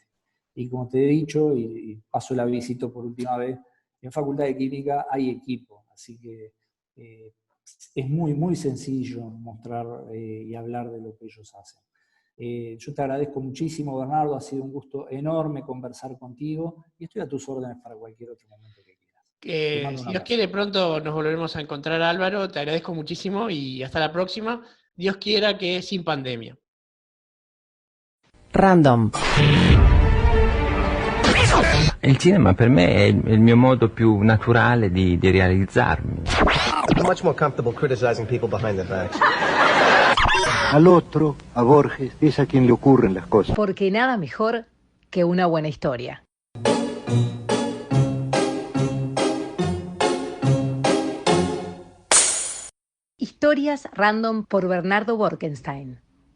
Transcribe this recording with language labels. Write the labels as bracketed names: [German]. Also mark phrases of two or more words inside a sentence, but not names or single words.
[Spanish] Y como te he dicho, y paso la visita por última vez, en Facultad de Química hay equipo, así que es muy, muy sencillo mostrar y hablar de lo que ellos hacen. Yo te agradezco muchísimo, Bernardo, ha sido un gusto enorme conversar contigo y estoy a tus órdenes para cualquier otro momento que quieras. Si Dios quiere, pronto nos volveremos a encontrar, Álvaro. Te agradezco muchísimo y hasta la próxima. Dios quiera que sin pandemia. Random. [Italian] Il cinema per me è il mio modo più naturale di realizzarmi. [English] I'm much more comfortable criticizing people behind their backs. [Spanish] Al otro, a Borges, es a quien le ocurren las cosas. Porque nada mejor que una buena historia. Historias Random por Bernardo Borkenstein.